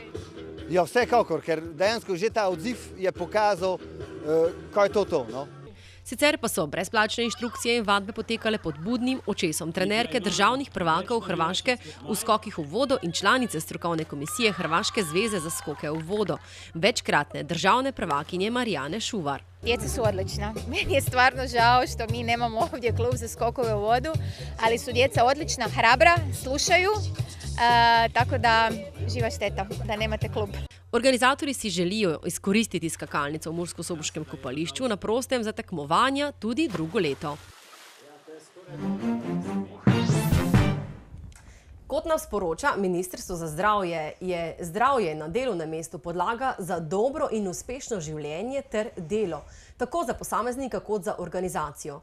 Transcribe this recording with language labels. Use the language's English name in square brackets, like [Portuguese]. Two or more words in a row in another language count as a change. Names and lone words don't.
[Slovenian] Ja, vsekakor, ker dejansko že ta odziv je pokazal, kaj je to. No? Sicer pa so brezplačne inštrukcije in vadbe potekale pod budnim očesom trenerke državnih prvakov Hrvaške v skokih v vodo in članice strokovne komisije Hrvaške zveze za skoke v vodo, večkratne državne prvakinje Marijane Šuvar. [Croatian] Djeca su odlična. Meni je stvarno žao što mi nemamo ovdje klub za skokove u vodu, ali su djeca odlična, hrabra, slušaju, tako da živa šteta da nemate klub. [Slovenian] Organizatori si želijo izkoristiti skakalnico v Mursko-Soboškem kopališču na prostem za tekmovanja tudi drugo leto. Kot nam sporoča Ministrstvo za zdravje, je zdravje na delovnem mestu podlaga za dobro in uspešno življenje ter delo, tako za posameznika kot za organizacijo.